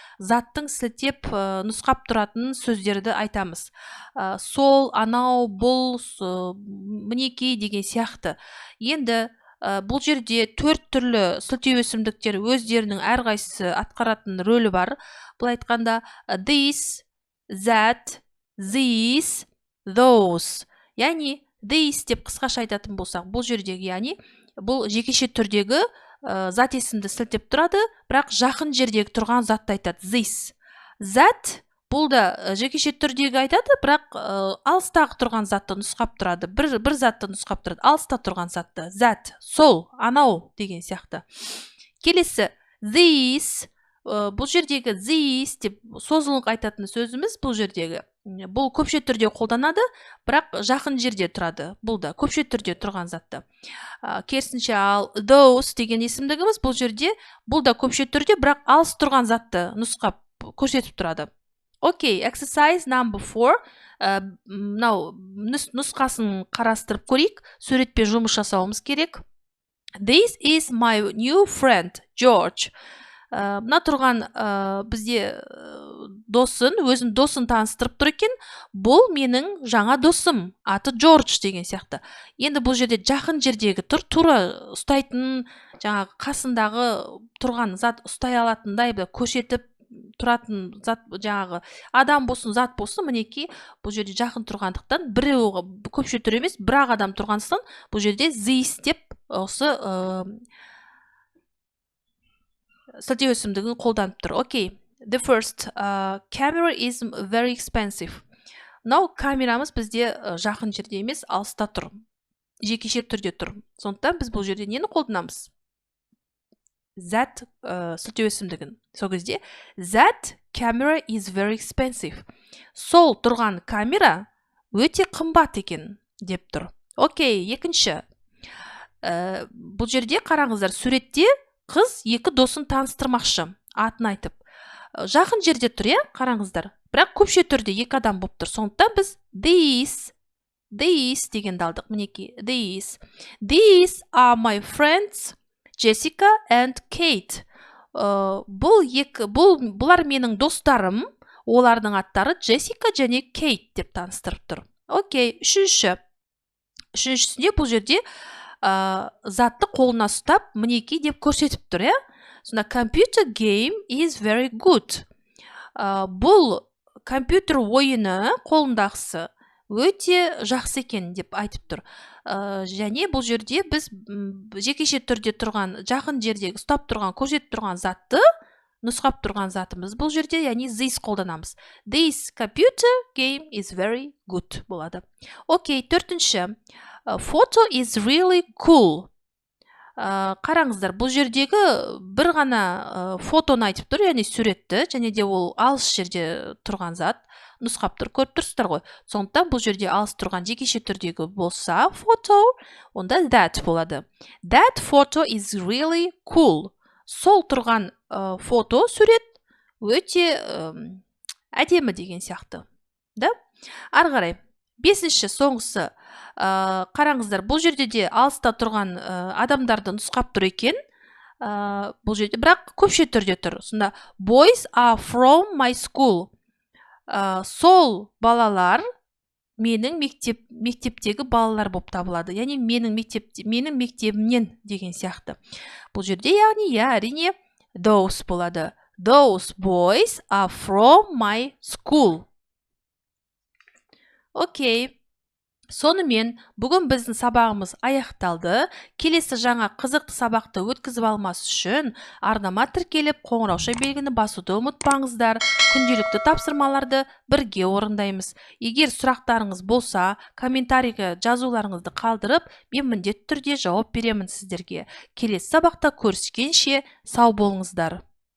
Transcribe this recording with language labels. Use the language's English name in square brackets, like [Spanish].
[Kazakh] Заттың сілтеп нұсқап тұратын сөздерді айтамыз. Сол, анау, бұл, мінекей деген сияқты. Енді бұл жерде 4 түрлі сілтеу есімдіктер өздерінің әрқайсысы атқаратын рөлі бар. Бұл айтқанда [English] this, that, these, those. [Kazakh] Яғни this деп қысқаша айтатын болсақ, бұл жердегі, яғни бұл жекеше түрдегі зат есімді сілтеп тұрады, бірақ жақын жердегі тұрған затты айтады. This. That бұл да жекеше түрдегі айтады, бірақ алыстағы тұрған затты нұсқап тұрады. Бір затты нұсқап тұрады. Алыста тұрған затты. That, сол, анау деген сияқты. Келесі this. Бұл жердегі this деп созылыңқ айтатын сөзіміз бұл жердегі. Бұл көпше түрде қолданады, бірақ жақын жерде тұрады. Бұл да көпше түрде тұрған затты. Керісінше ал those деген есімдігіміз бұл жерде, бұл да көпше түрде, бірақ алыс тұрған затты нұсқап көрсетіп тұрады. [English] Окей, exercise number 4. [Kazakh] Мынау нұсқасын қарастырып көрейік. Суретпен жұмыс жасауымыз керек. [English] This is my new friend, George. [Kazakh] Мына тұрған бізде өзін досын таныстырып тұр екен. Бұл менің жаңа досым, аты Джордж деген сияқты. Енді бұл жерде жақын жердегі тура ұстайтын, жаңағы қасындағы тұрған зат ұстай алатындай көрсетіп тұратын зат, жаңағы адам болсын, зат болсын, мінекей бұл жерде жақын тұрғандықтан, көпше түр емес, бірақ адам тұрғандықтан бұл жерде this деп осы сілтеу есімдігін қолданып тұр. [English] Окей. The first. Camera is very expensive. [Kazakh] Мынау камерамыз бізде жақын жерде емес, алыста тұр. Жекеше түрде тұр. Сондықтан біз бұл жерде нені қолданамыз? That сілтеу есімдігін. Сол кезде [English] that camera is very expensive. [Kazakh] Сол тұрған камера өте қымбат екен деп тұр. Окей, екінші. Бұл жерде қараңыздар, суретте қыз екі досын таныстырмақшы, атын айтып. Жақын жерде тұр, қараңыздар. Бірақ көпше түрде екі адам болып тұр. Сондықтан біз these дегенді алдық. Мінекей, these. [English] These are my friends Jessica and Kate. [Kazakh] Бұлар менің достарым, олардың аттары Джессика және Кейт деп таныстырып тұр. Окей, үшіншісінде бұл жерде затты қолына ұстап, мінекей деп көрсетіп тұр, Сонда [English] computer game is very good. [Kazakh] Бұл компьютер ойыны қолындағысы өте жақсы екен деп айтып тұр. Және бұл жерде біз жекеше түрде тұрған, жақын жердегі ұстап тұрған, көрсетіп тұрған затты, нұсқап тұрған затымыз бұл жерде, яғни this қолданамыз. [English] This computer game is very good [Kazakh] болады. Окей, төртінші. [English] Photo is really cool. [Kazakh] Қараңыздар, бұл жердегі бір ғана фотоны айтып тұр, яғни суретті, және де ол алыс жерде тұрған зат. нұсқап көріп тұрсыздар ғой. Сондықтан бұл жерде алыс тұрған жекеше түрдегі болса photo, онда that болады. [English] That photo is really cool. [Kazakh] Сол тұрған фото, сурет өте әдемі деген сияқты. Да? Ары қарай. Бесінші, соңғысы. Қараңыздар, бұл жерде де алыста тұрған адамдарды нұсқап тұр екен. Бұл жерде бірақ көпше түрде тұр. Сонда [English] boys are from my school. [Kazakh] Сол балалар менің мектептегі балалар болып табылады. Яғни менің мектебімнен деген сияқты. Бұл жерде яғни әрине those болады. [English] Those boys are from my school. [Kazakh] Окей. Сонымен бүгін біздің сабағымыз аяқталды. Келесі жаңа қызықты сабақты өткізіп алмас үшін арнама тіркеліп, қоңырауша белгіні басуды ұмытпаңыздар. Күнделікті тапсырмаларды бірге орындаймыз. Егер сұрақтарыңыз болса, комментарийге жазуларыңызды қалдырып, мен міндетті түрде жауап беремін сіздерге. Келесі сабақта көріскенше сау болыңыздар.